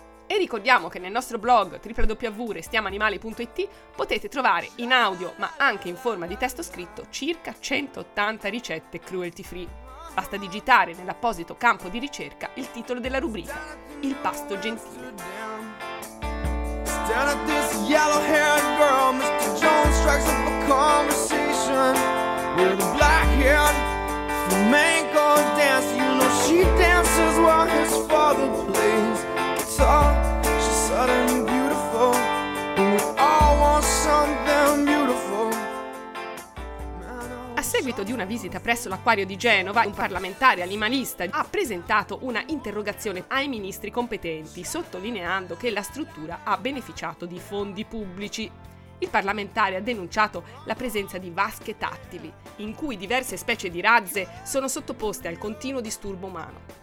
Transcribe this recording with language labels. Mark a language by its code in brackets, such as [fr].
[it] E ricordiamo che nel nostro blog www.restiamoanimali.it potete trovare in audio ma anche in forma di testo scritto circa 180 ricette cruelty free. Basta digitare nell'apposito campo di ricerca il titolo della rubrica Il pasto gentile. [en] Stare at this yellow-haired girl, Mr. Jones strikes up a conversation with a black-haired flamenco dancer. You know she dances while his father plays guitar. She's suddenly beautiful, and we all want something beautiful. [it] A seguito di una visita presso l'acquario di Genova, un parlamentare animalista ha presentato una interrogazione ai ministri competenti, sottolineando che la struttura ha beneficiato di fondi pubblici. Il parlamentare ha denunciato la presenza di vasche tattili, in cui diverse specie di razze sono sottoposte al continuo disturbo umano.